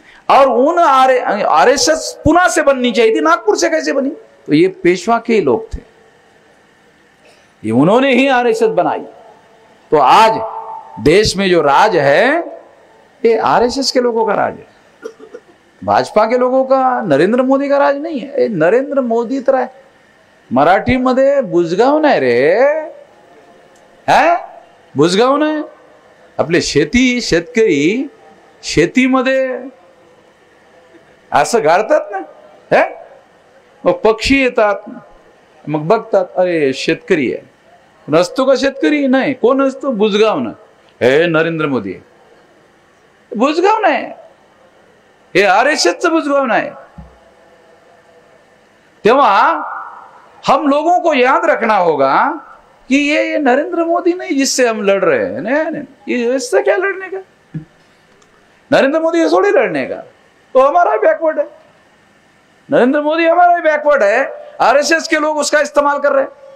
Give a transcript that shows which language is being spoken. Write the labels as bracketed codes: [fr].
[hi] और उन आरएसएस पुणे से बननी चाहिए थी, नागपुर से कैसे बनी? तो ये पेशवा के लोग थे, ये उन्होंने ही आरएसएस बनाई। तो आज देश में जो राज है ये आरएसएस के लोगों का राज है, भाजपा के लोगों का, नरेंद्र मोदी का राज नहीं है। [mr] नरेंद्र मोदी तरह मराठी मध्ये बुजगाव नाही रे, है बुजगाव नाही। आपले शेतकरी शेतीमध्ये असं गाडतात ना, है मग पक्षी येतात, मग बघतात अरे शेतकरी आहे, नसतो का शेतकरी? नाही, कोण असतो? बुजगाव ना, हे नरेंद्र मोदी बुजगाव नाही, हे आरएसएसचं बुजगाव नाही। तेव्हा [hi] हम लोगों को याद रखना होगा कि ये नरेंद्र मोदी नहीं जिससे हम लड़ रहे हैं, नहीं, ये इससे क्या लड़ने का? नरेंद्र मोदी थोड़ी लड़ने का, तो हमारा बैकवर्ड है, नरेंद्र मोदी हमारा ही बैकवर्ड है, आरएसएस के लोग उसका इस्तेमाल कर रहे हैं।